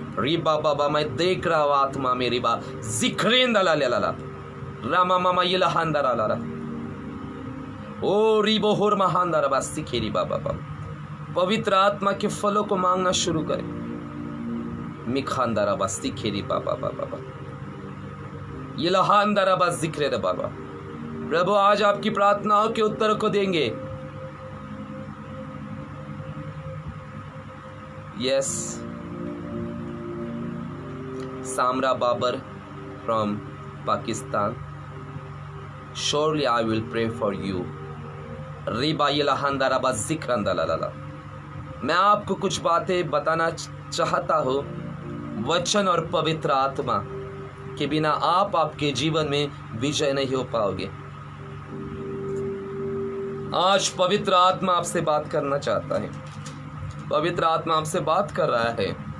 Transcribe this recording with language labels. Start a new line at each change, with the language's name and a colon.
Hindi: रिबा बाबा, मैं देख रहा हूं आत्मा में रिबा जिक्रेंदा ला ला ला रामा मामा इलाहांदा ला ला ओ रिबो होर महांदा रबा सिखेरी बाबा बाबा। पवित्र आत्मा के फलों को मांगना शुरू करें। मिखांदा रबा सिखेरी बाबा बाबा इलाहांदा रबा जिक्रे रे बाबा। प्रभु आज आपकी प्रार्थनाओं के उत्तर को देंगे।
English: Yes, Samra Babar from Pakistan. Surely I will pray for you. Riba ilahanda raba zikranda la la la.
Hindi: मैं आपको कुछ बातें बताना चाहता हूँ। वचन और पवित्र आत्मा के बिना आप आपके जीवन में विजय नहीं हो पाओगे। आज पवित्र आत्मा आपसे बात करना चाहता है। पवित्र आत्मा आपसे बात कर रहा है।